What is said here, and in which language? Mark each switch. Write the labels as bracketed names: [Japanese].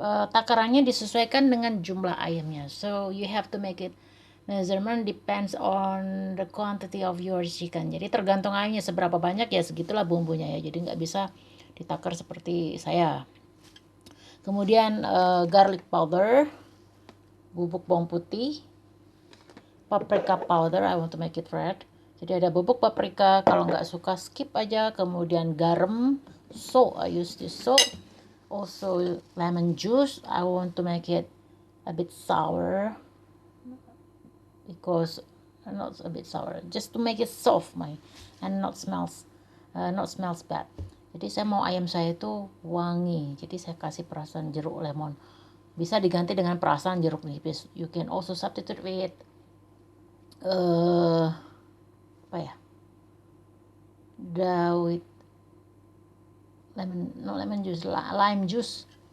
[Indonesian] Takarannya disesuaikan dengan jumlah ayamnya. [English] So you have to make it measurement depends on the quantity of your chicken. [Indonesian] Jadi tergantung ayamnya seberapa banyak ya segitulah bumbunya ya. Jadi nggak bisa ditakar seperti saya. [English] Kemudian garlic powder, [Indonesian] bubuk bawang putih, [English] paprika powder, I want to make it red. [Indonesian] Jadi ada bubuk paprika, kalau nggak suka skip aja. Kemudian garam, [English] salt, I use this salt. Also lemon juice, I want to make it a bit sour because not a bit sour, just to make it soft and not smells bad. [Indonesian] Jadi saya mau ayam saya itu wangi, jadi saya kasih perasan jeruk lemon. Bisa diganti dengan perasan jeruk nipis. [English] You can also substitute with apa ya, with lime juice.